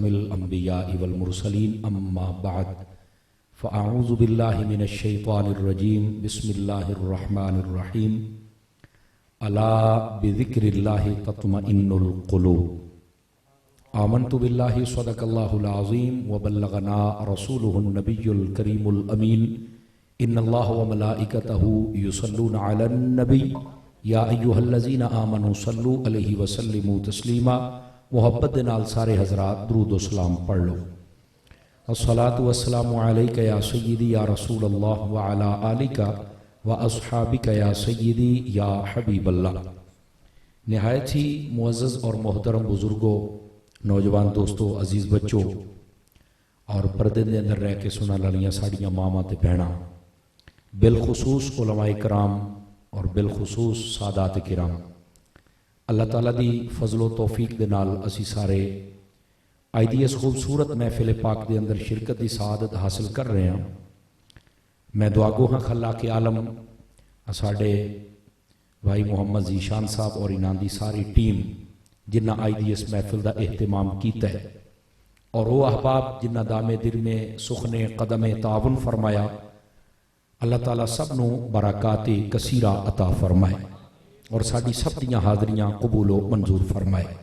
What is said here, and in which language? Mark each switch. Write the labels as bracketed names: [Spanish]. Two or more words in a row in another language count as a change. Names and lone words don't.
[Arabic] الانبیاء والمرسلین اما بعد فاعوذ باللہ من الشیطان الرجیم بسم اللہ الرحمن الرحیم الا بذکر اللہ تطمئن القلوب آمنت باللہ صدق اللہ العظیم وبلغنا رسولہ النبی الکریم الامین ان اللہ وملائکتہ یصلون علی النبی یا ایہا الذین آمنوا صلوا علیہ وسلموا تسلیما۔ [Punjabi] محبت دے نال سارے حضرات درود و سلام پڑھ لو۔ [Arabic] الصلاۃ والسلام علیک یا سیدی یا رسول اللہ وعلی آلک واصحابک یا سیدی یا حبیب اللہ۔ [Punjabi] نہایت ہی معزز اور محترم بزرگوں، نوجوان دوستو، عزیز بچوں اور پردے دے اندر رہ کے سنن والیاں ساڈیاں ماواں تے بہناں، بالخصوص علماء کرام اور بالخصوص سادات کرام، اللہ تعالیٰ دی فضل و توفیق دے نال اسی سارے اج دی اس خوبصورت محفل پاک دے اندر شرکت دی سعادت حاصل کر رہے ہیں۔ میں دعا گو ہاں خلاق عالم ساڈے بھائی محمد ذیشان صاحب اور انہاں دی ساری ٹیم جنہ اج دی اس محفل دا اہتمام کیتا ہے، اور وہ احباب جنہ دامے دل میں سخن قدم تعاون فرمایا، اللہ تعالیٰ سب نو برکات کثیرہ عطا فرمائے اور ساڈی سب دیاں حاضریاں قبول و منظور فرمائے۔